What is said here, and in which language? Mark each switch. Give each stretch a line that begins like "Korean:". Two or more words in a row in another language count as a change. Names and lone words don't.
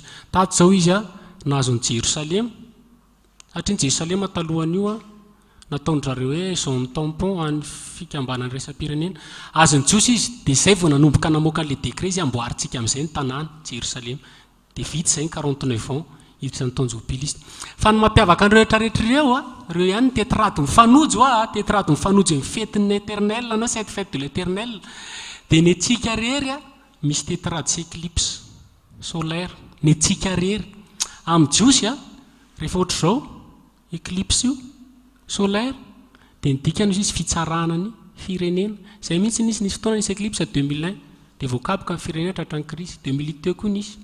Malagasy: Tato zao izy nahazo ny Jerosalema. Satria ny Jerosalema talohan'io nataon'zareo hoe
French: zone tampon
Malagasy: any fikambanany resam-pirenena. Azo ny jiosy izy dia izay vao nanomboka namoaka an'ilay décret izy amboaritsika amin'izay ny tanàna Jerosalema. Dia vita izay ny 49 ans isan'ny taona jobiliste. Fa ny mampiavaka ny rehetrarehetra ireo reo ihany ny tetrady mifanojo tetrady mifanojo amin'ny fetin'ny éternel na
French: cette fête de l'éternel.
Malagasy: Dia ny antsika rery misy tetrady sy
French: éclipse solaire.
Malagasy: Ny antsika rery amin'ny jiosy rehefa ohatr'izao éclipse io solaire dia ny dikany izy fitsarana ny firenena. Izay mihitsy nisy fotoana nisy éclipse 2001 dia voakaboka ny firenena tratran'ny Krisy 2008 teo koa nisy.